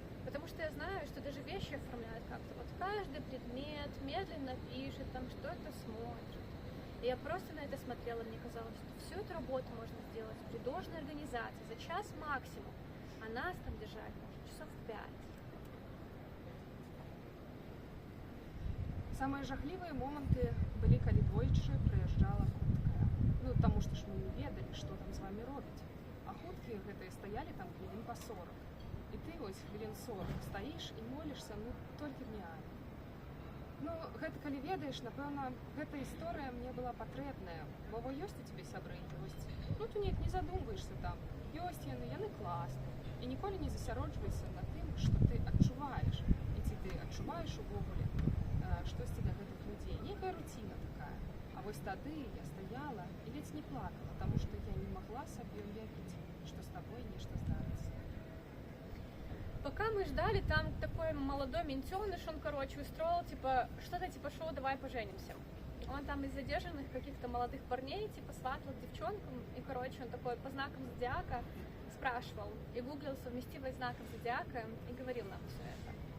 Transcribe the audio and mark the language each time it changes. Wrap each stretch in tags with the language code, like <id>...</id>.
<ru>Потому что я знаю, что даже вещи оформляют как-то. Вот каждый предмет медленно пишет, там что-то смотрит. И я просто на это смотрела, мне казалось, что всю эту работу можно сделать при должной организации за час максимум, а нас там держать может часов 5.</ru> <be>Самыя жахлівыя моманты былі, калі двойчы прыязджала хуткая. Ну, таму што ж мы не ведалі, што там з вамі робіць. А хуткія гэтыя стаялі там хвілін па 40. І ты вось хвілін 40 стаіш і молішся, ну, толькі не Аня. Ну, гэта калі ведаеш, напэўна, гэта гісторыя мне была патрэбная. Бо ёсць у цябе сябры, ёсць. Ну, ты неяк не задумваешся там. Ёсць яны класныя. І ніколі не засяроджвайся на тым, што ты адчуваеш. І ці ты адчуваеш увогуле штосьці для гэтых людзей. Некая руціна такая. А вось тады я стаяла і ледзь не плакала, таму што я не магла сабе ўявіць, што з табой нешта здарыцца.</be> <ru>Пока мы ждали, там такой молодой ментеныш, он, короче, устроил, типа, что-то типа шоу «Давай поженимся». Он там из задержанных каких-то молодых парней, типа, сватал к девчонкам, и, короче, он такой по знакам зодиака спрашивал и гуглил совместимость знаков зодиака и говорил нам все это.</ru>